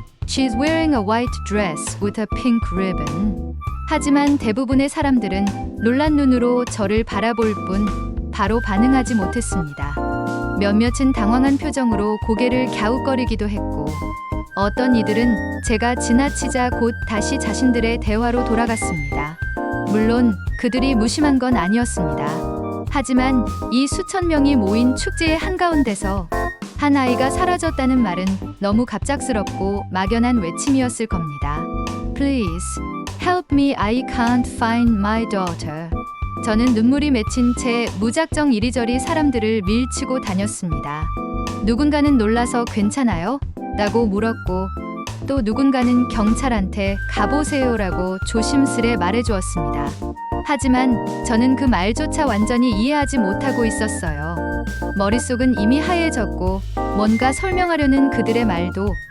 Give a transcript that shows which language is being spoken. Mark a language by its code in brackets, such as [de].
[en] She's wearing a white dress with a pink ribbon. [ko] 하지만 대부분의 사람들은 놀란 눈으로 저를 바라볼 뿐 바로 반응하지 못했습니다. 몇몇은 당황한 표정으로 고개를 갸웃거리기도 했고 어떤 이들은 제가 지나치자 곧 다시 자신들의 대화로 돌아갔습니다. 물론 그들이 무심한 건 아니었습니다. 하지만 이 수천 명이 모인 축제의 한가운데서 한 아이가 사라졌다는 말은 너무 갑작스럽고 막연한 외침이었을 겁니다. [en] Please, help me, I can't find my daughter. [ko] 저는 눈물이 맺힌 채 무작정 이리저리 사람들을 밀치고 다녔습니다. 누군가는 놀라서 괜찮아요? 라고 물었고 또 누군가는 경찰한테 가보세요라고 조심스레 말해주었습니다. 하지만 저는 그 말조차 완전히 이해하지 못하고 있었어요. 머릿속은 이미 하얘졌고 뭔가 설명하려는 그들의 말도